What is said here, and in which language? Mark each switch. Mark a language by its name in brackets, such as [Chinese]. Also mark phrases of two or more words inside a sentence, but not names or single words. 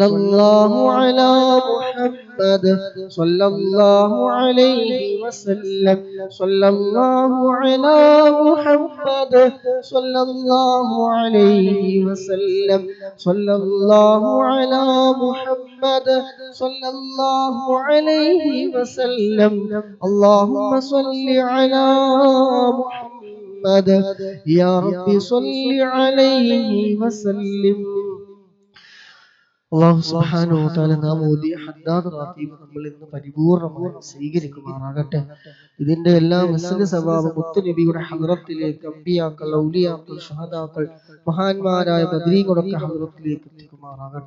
[Arabic] الله على محمد صلى الله عليه وسلم صلى الله على محمد صلى الله عليه وسلم صلى الله على محمد صلى الله عليه وسلم اللهم صل على محمد يا رب صل عليه وسلم. الله سبحانه وتعالى [Malayalam] നാം ഓതിയ ഹദ്ദാദ് റാത്തീബ് നമ്മൾ ഇന്ന് പരിപൂർണമായി സ്വീകരിക്കുമാറാകട്ടെ. ഇതിന്റെ എല്ലാ [Arabic] مثل ثواب [Malayalam] മുത്തു നബിയുടെ ഹദ്റത്തിലേക്ക് അമ്പിയാക്കൾ ഔലിയാക്കൾ ഷഹദാക്കൾ മഹാന്മാരായ ബദരീകളൊക്കെ ഹദ്റത്തിലേക്ക് എത്തിക്കുമാറാകട്ടെ.